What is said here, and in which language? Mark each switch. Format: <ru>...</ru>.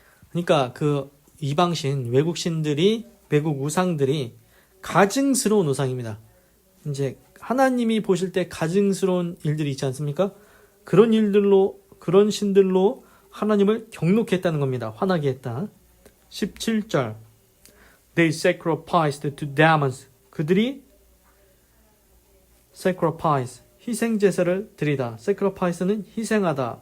<ko>그러니까 그 이방신, 외국 신들이, 외국 우상들이 가증스러운 우상입니다. 이제 하나님이 보실 때 가증스러운 일들이 있지 않습니까? 그런 일들로, 그런 신들로 하나님을 경록히 했다는 겁니다. 화나게 했다. 17절.</ko> <en>They sacrificed to demons.</en> <ko>그들이 sacrifice, 희생제사를 드리다. sacrifice는 희생하다.</ko>